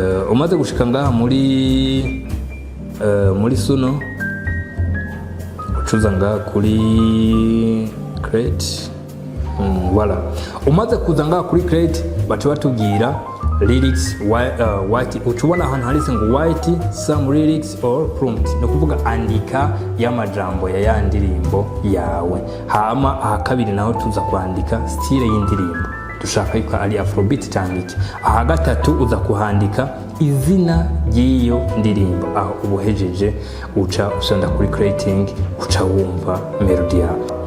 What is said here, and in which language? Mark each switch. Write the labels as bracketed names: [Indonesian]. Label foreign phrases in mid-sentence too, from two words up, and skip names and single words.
[Rundi] umaze gushika ngaha muri Suno ucuza ngaha kuri Create. Voilà. Umaze kuza ngaha kuri Create bacu batubwira lyrics white, uchubona ahantu handitse ngo [English] white some lyrics or prompt, [Rundi] no kuvuga andika y'amajambo ya yandirimbo yawe. Hama aha kabiri naho tuza kwandika style y'indirimbo dushaka yuko ari afrobeat cyangwa iki. Aha gatatu uza kuhandika izina y'iyo ndirimbo. Aho ubuhejeje uca usonda kuri creating, uca wumva melody yawe.